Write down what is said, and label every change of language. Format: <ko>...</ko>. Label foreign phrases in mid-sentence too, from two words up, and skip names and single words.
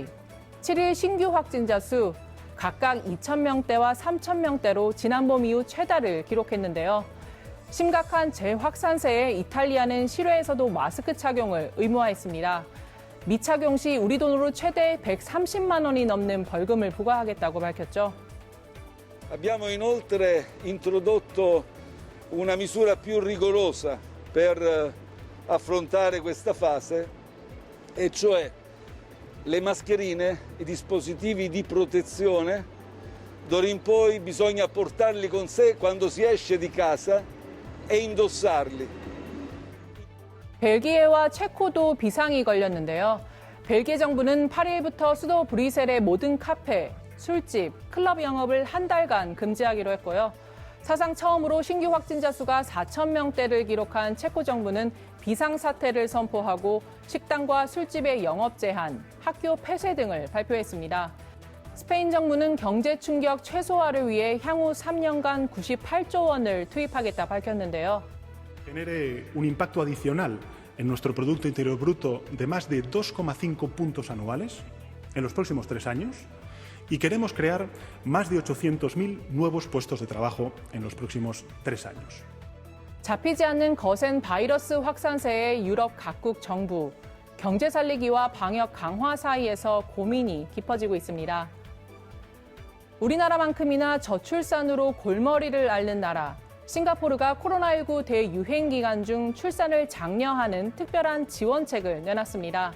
<ko>7일 신규 확진자 수 각각 2,000명대와 3,000명대로 지난 봄 이후 최다를 기록했는데요. 심각한 재확산세에 이탈리아는 실외에서도 마스크 착용을 의무화했습니다. 미착용 시 우리 돈으로 최대 130만 원이 넘는 벌금을 부과하겠다고 밝혔죠.</ko> <it>Abbiamo inoltre introdotto una misura più rigorosa per affrontare questa fase, e cioè le mascherine, i dispositivi di protezione, d'ora in poi bisogna portarli con sé quando si esce di casa e indossarli.</it> <ko>벨기에와 체코도 비상이 걸렸는데요. 벨기에 정부는 8일부터 수도 브뤼셀의 모든 카페, 술집, 클럽 영업을 한 달간 금지하기로 했고요. 사상 처음으로 신규 확진자 수가 4,000명대를 기록한 체코 정부는 비상사태를 선포하고 식당과 술집의 영업 제한, 학교 폐쇄 등을 발표했습니다. 스페인 정부는 경제 충격 최소화를 위해 향후 3년간 98조 원을 투입하겠다 밝혔는데요.</ko> <es>Genere un impacto adicional en nuestro Producto Interior Bruto de más de 2,5 puntos anuales en los próximos 3 años. Y queremos crear más de 800.000 nuevos puestos de trabajo en los próximos 3 años.</es> <ko>잡히지 않는 거센 바이러스 확산세에 유럽 각국 정부, 경제 살리기와 방역 강화 사이에서 고민이 깊어지고 있습니다. 우리나라만큼이나 저출산으로 골머리를 앓는 나라, 싱가포르가 코로나19 대유행 기간 중 출산을 장려하는 특별한 지원책을 내놨습니다.</ko>